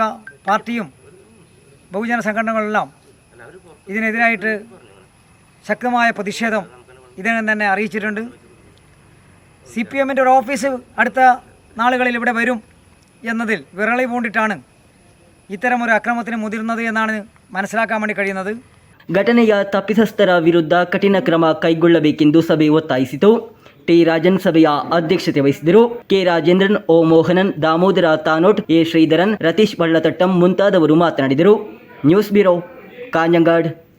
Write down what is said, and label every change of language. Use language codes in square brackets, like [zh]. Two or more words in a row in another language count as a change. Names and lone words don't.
[ml] പാർട്ടിയും ബഹുജന സംഘടനകളെല്ലാം ഇതിനെതിരായിട്ട് ശക്തമായ പ്രതിഷേധം ഇതിനകം തന്നെ അറിയിച്ചിട്ടുണ്ട്. CPM-ൻ്റെ ഒരു ഓഫീസ് അടുത്ത നാളുകളിൽ ഇവിടെ വരും എന്നതിൽ വിരളി പൂണ്ടിട്ടാണ് ഇത്തരമൊരു അക്രമത്തിന് മുതിർന്നത് എന്നാണ് മനസ്സിലാക്കാൻ വേണ്ടി കഴിയുന്നത്. [kn] ಘಟನೆಯ ತಪ್ಪಿತಸ್ಥರ ವಿರುದ್ಧ ಕಠಿಣ ಕ್ರಮ ಕೈಗೊಳ್ಳಬೇಕೆಂದು ಸಭೆ ಒತ್ತಾಯಿಸಿತು. ಟಿ ರಾಜನ್ ಸಭೆಯ ಅಧ್ಯಕ್ಷತೆ ವಹಿಸಿದರು. ಕೆ ರಾಜೇಂದ್ರನ್, ಓ ಮೋಹನನ್, ದಾಮೋದರ ತಾನೋಟ್, ಎ ಶ್ರೀಧರನ್, ರತೀಶ್ ಬಳ್ಳತಟ್ಟಂ ಮುಂತಾದವರು ಮಾತನಾಡಿದರು. ನ್ಯೂಸ್ ಬ್ಯೂರೋ, ಕಾಂಜಂಗಾಡ್.